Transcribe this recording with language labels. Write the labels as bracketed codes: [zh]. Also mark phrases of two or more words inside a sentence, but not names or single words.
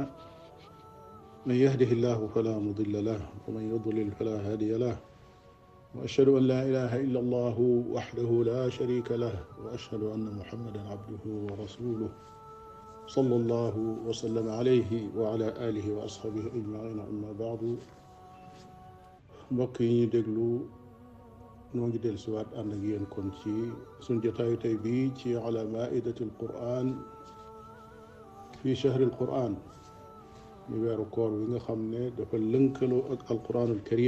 [ar] من يهده الله فلا مضل له ومن يضلل فلا هادي له، وأشهد أن لا إله إلا الله وحده لا شريك له، وأشهد أن محمدا عبده ورسوله صلى الله وسلم عليه وعلى آله وأصحابه أجمعين. أما بعد، [wo] mbokk yi ñu déglu noo ngi dellu siwaat ànd ak yéen kon ci suñ jotaayu tey bii ci [ar] على مائدة القرآن في شهر القرآن, [wo] ñu weeru koor wi nga xam ne dafa lënkaloo ak [ar] القرآن الكريم.